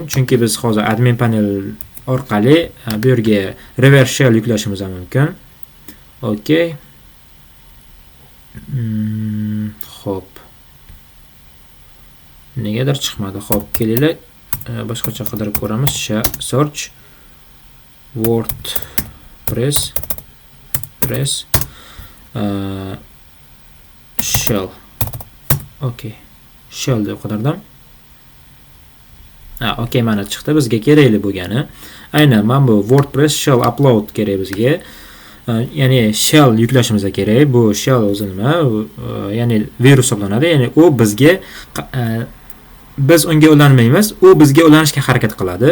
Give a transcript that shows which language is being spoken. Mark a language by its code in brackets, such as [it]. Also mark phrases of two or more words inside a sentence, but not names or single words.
[uz] Chunki biz hozir [en] admin panel [uz] orqali bu yerga [en] reverse shell [uz] yuklashimiz mumkin. Okay. Xo'p. Negadir chiqmadi. Xo'p, kelinglar. Boshqacha qidirib ko'ramiz. [en] Search WordPress shell. [uz] Okay. Shell deb qidirdim. Okay, mana chiqdi. Bizga kerakli bo'lgani. Aynan mana bu [en] WordPress shell upload [uz] kerak bizga. Ya'ni shell yuklashimiz kerak. Bu shell o'zi nima? Ya'ni virus hisoblanadi. Ya'ni u bizga biz unga ulanmaymiz, u bizga ulanishga harakat qiladi.